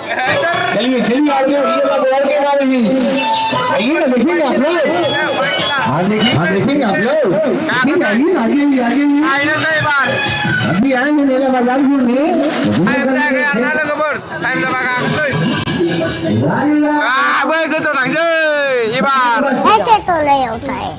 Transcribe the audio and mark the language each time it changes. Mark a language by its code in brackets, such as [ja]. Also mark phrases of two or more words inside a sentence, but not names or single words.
[hi] आइए ना देखेंगे आप लोग हाँ देखेंगे आप लोग आइए आइए अभी आएंगे मेला बाजार घूमने टाइम [brx] जाबा गाखोसै बै गोजौ थांसै एबार [hi] ऐसे तो नहीं होता है